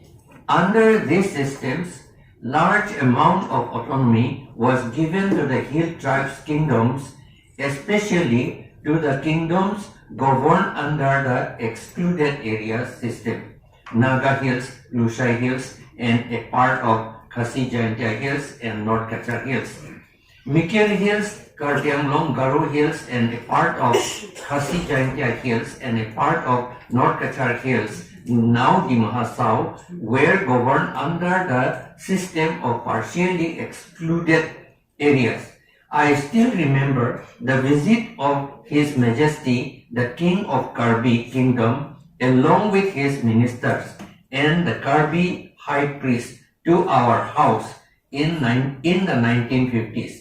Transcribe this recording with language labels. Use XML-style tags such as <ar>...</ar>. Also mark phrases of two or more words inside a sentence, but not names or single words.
<en>Under these systems, large amount of autonomy was given to the hill tribes kingdoms, especially to the kingdoms governed under the excluded areas system. Naga Hills, Lushai Hills, and a part of Khasi Jaintia Hills and North Kachar Hills. Mikir Hills, Kartianglong, Garo Hills, and a part of Khasi Jaintia Hills and a part of North Kachar Hills, now the Mahasau, were governed under the system of partially excluded areas. I still remember the visit of His Majesty, the King of Karbi Kingdom, along with his ministers and the Karbi High Priest to our house in the 1950s.</en>